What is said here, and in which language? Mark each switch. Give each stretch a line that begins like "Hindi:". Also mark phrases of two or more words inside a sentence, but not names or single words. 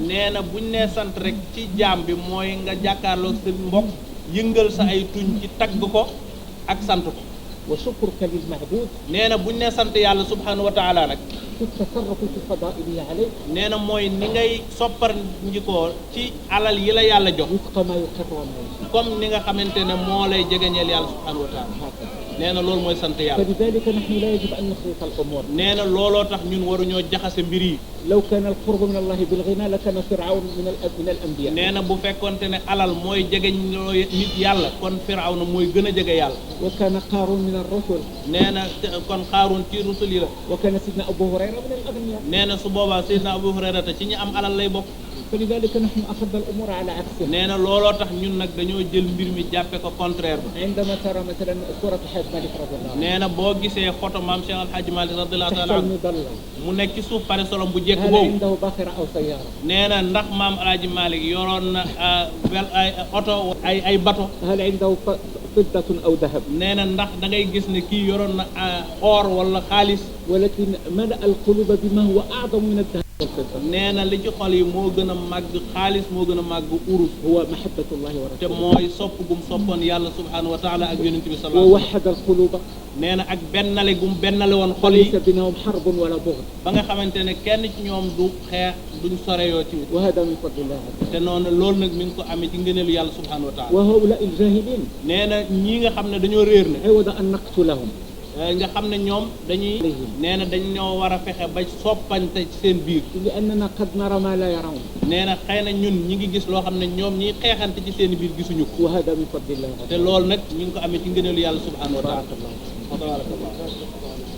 Wolof: nee na buñ nee sant rek ci jaam bi mooy nga jàkkaarloog sa mbokk yëngal sa ay tuñ ci tagg ko ak sant ko.
Arabic: وشكرك للمعبود
Wolof: nee na buñ nee sant yàlla
Arabic: سبحانه وتعالى
Wolof: nag.
Arabic: في التصرف في فضائله عليه
Wolof: nee na mooy ni ngay soppar njikoo ci alal yi la yàlla jox
Arabic: وفق ما يقر وما يشاء
Wolof: comme ni nga xamante ne moo lay jegeñeel yàlla
Arabic: سبحانه وتعالى هكذا.
Wolof: nee na loolu mooy sant yàlla
Arabic: فلذلك نحن لا يجب أن نخلط الأمور.
Wolof: nee na looloo tax ñun waruñoo jaxase mbir yi
Arabic: لو كان القرب من الله بالغنى لكان فرعون من الأنبياء.
Wolof: nee na bu fekkonte ne alal mooy jegeñ loo nit yàlla kon Firawna mooy gën a jege yàlla
Arabic: وكان قارون من الرسل.
Wolof: nee na kon Xaaruun ci rusul yi la
Arabic: وكان سيدنا أبو هريرة من الأغنياء.
Wolof: nee na su boobaa Seydina Abu Hurayrata ci ñi am alal lay bokk
Arabic: فلذلك نحن أخذنا الأمور على عكسها.
Wolof: nee na looloo tax ñun nag dañoo jël mbir mi jàppe ko contraire ba
Arabic: عندما ترى مثلا صورة حاج مالك رضي الله عنه
Wolof: nee na boo gisee photo maam Cheikh Al Hadj Malick radiyallahu
Arabic: تحت تعالى عنه المظلة،
Wolof: mu nekk ci suuf pare solom bu jekk
Arabic: هل
Wolof: boobu
Arabic: عنده باخرة أو سيارة؟
Wolof: nee na ndax maam El Hadj Malick yoroon na ay oto ay bato
Arabic: هل عنده فضة أو ذهب؟
Wolof: nee na ndax da ngay gis ne kii yoroon na or wala xaalis
Arabic: ولكن ملأ القلوب بما هو أعظم من الذهب والفضة،
Wolof: nee na li ci xol yi moo gën a màgg xaalis moo gën a màgg urus
Arabic: هو محبة الله
Wolof: te
Arabic: ورسوله.
Wolof: mooy sopp gum soppoon yàlla
Arabic: سبحانه وتعالى
Wolof: ak yonent bi
Arabic: صلى الله عليه و ووحد القلوب
Wolof: sallam nee na ak bennale gum bennale woon xol
Arabic: وليس
Wolof: yi
Arabic: بينهم حرب ولا بغض،
Wolof: ba nga xamante ne kenn ci ñoom du xeex duñ soreyoo ci
Arabic: وهذا من فضل الله.
Wolof: te noonu loolu nag mi ngi ko amee ci ngëneelu yàlla
Arabic: سبحانه وتعالى وهؤلاء الجاهلين
Wolof: nee na ñii nga xam ne dañoo réer ne
Arabic: عوض أن نقتلهم
Wolof: nga xam ne ñoom dañuy nee na dañ ñoo war a fexe ba soppante ci seen biir
Arabic: لأننا قد نرى ما لا يرون،
Wolof: nee na xëy na ñun ñi ngi gis loo xam ne ñoom ñiy xeexante ci seen biir gisuñu ko
Arabic: وهذا من فضل الله.
Wolof: te loolu nag ñu ngi ko amee ci ngëneelu yàlla
Arabic: سبحانه وتعالى بارك الله. tabarakallah